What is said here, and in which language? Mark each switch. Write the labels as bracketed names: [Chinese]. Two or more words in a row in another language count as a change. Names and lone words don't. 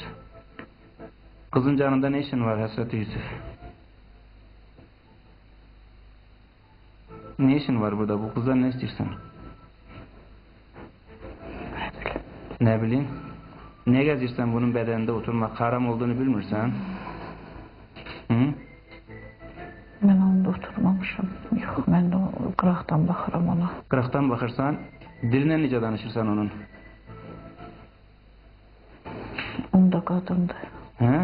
[Turkish] Kızın canında ne işin var Həsrəti Yusuf? Ne işin var burada? Bu kızdan ne istiyorsan? Ne bileyim? [Azerbaijani] Ne gezirsen bunun bedeninde oturmak haram olduğunu bilmirsən? Hı? Mən onda oturmamışam. Yox, mən də qıraqdan baxıram ona. Qıraqdan baxırsan, dilinə necə danışırsan onun? Onda qadındır. Hə?